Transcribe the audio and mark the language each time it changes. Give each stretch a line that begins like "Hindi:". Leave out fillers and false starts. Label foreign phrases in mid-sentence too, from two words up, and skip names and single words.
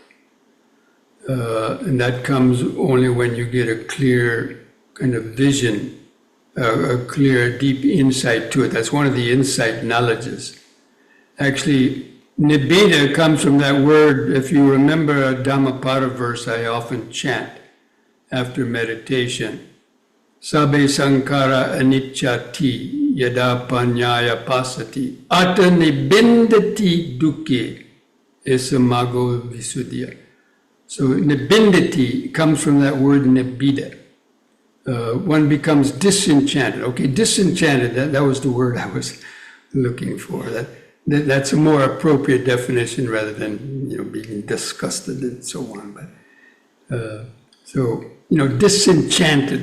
English: And that comes only when you get a clear kind of vision, a clear, deep insight to it. That's one of the insight knowledges. Actually, nibbida comes from that word. If you remember a Dhammapada verse I often chant after meditation,
Pali: Sabbe sankhara anicchati yada panyaya pasati ata nibbindati dukkhe esamago visuddhya.
English: So nibbindati comes from that word nibbida. One becomes disenchanted. Okay, disenchanted, that was the word I was looking for. That's a more appropriate definition rather than being disgusted and so on. But disenchanted.